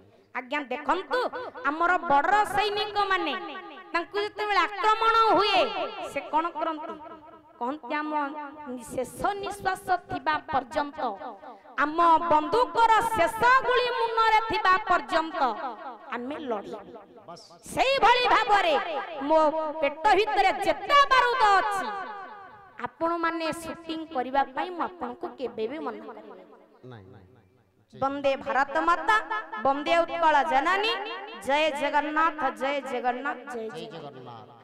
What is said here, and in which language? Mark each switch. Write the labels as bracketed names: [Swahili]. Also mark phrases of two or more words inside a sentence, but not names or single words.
[Odia] ଆଜ୍ଞା ଦେଖନ୍ତୁ ଆମର ବଡ଼ ସୈନିକ ମାନେ ତାଙ୍କୁ ଯେତେବେଳେ ଆକ୍ରମଣ ହୁଏ ସେ କଣ କରନ୍ତୁ କହନ୍ତି ଆମ ଶେଷ ନିଶ୍ୱାସ ଥିବା ପର୍ଯ୍ୟନ୍ତ ଆମ ବନ୍ଧୁକର ଶେଷ ଗୁଳି ମୁନରେ ଥିବା ପର୍ଯ୍ୟନ୍ତ ଆମେ ଲଢ଼ି ସେହି ଭଳି ଭାବରେ ମୋ ପେଟ ଭିତରେ ଯେତେ ବାରୁଦ ଅଛି ଆପଣ ମାନେ ଶୁଟିଂ କରିବା ପାଇଁ ମୁଁ ଆପଣଙ୍କୁ କେବେ ବି ମନା କରିବି ନାହିଁ। ବନ୍ଦେ ଭାରତ ମାତା ବନ୍ଦେ ଉତ୍କଳ ଜନନୀ ଜୟ ଜଗନ୍ନାଥ ଜୟ ଜଗନ୍ନାଥ ଜୟ ଜଗନ୍ନାଥ।